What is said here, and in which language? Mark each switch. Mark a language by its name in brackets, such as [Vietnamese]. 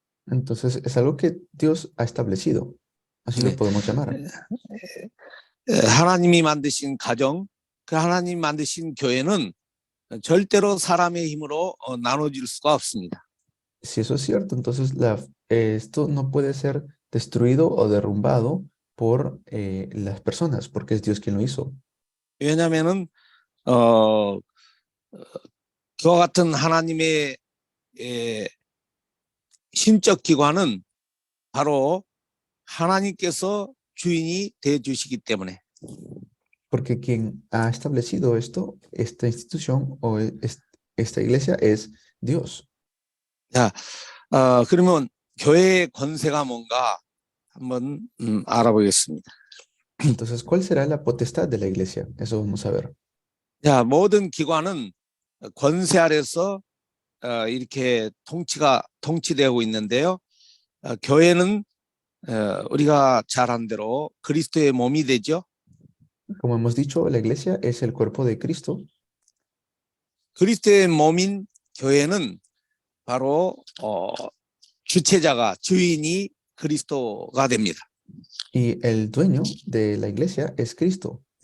[Spanish] Entonces es algo que Dios ha establecido. Así lo podemos llamar. [Korean] 하나님이 만드신 가정, 그 하나님 만드신 교회는 절대로 사람의 힘으로 나눠질 수가 없습니다. [Spanish] Si eso es cierto, entonces esto no puede ser destruido o derrumbado por las personas, porque es Dios quien lo hizo. [Korean] 왜냐하면은 그와 같은 하나님의 신적 기관은 바로 하나님께서 주인이 돼 주시기 때문에. [Spanish] Porque quien ha establecido esto, esta institución o esta iglesia es Dios. [Korean] 자, 그러면 교회의 권세가 뭔가 한번 알아보겠습니다. [Spanish] Entonces, ¿cuál será la potestad de la iglesia? Eso vamos a ver. [Korean] 자, 모든 기관은 권세 아래서 이렇게 통치되고 있는데요. 교회는 우리가 잘 한 대로 그리스도의 몸이 되죠. [Spanish] Como hemos dicho, la iglesia es el cuerpo de Cristo. [Korean] 그리스도의 몸인 교회는 바로 주체자가 주인이 그리스도가 됩니다. [Spanish] Y el dueño de la iglesia es Cristo.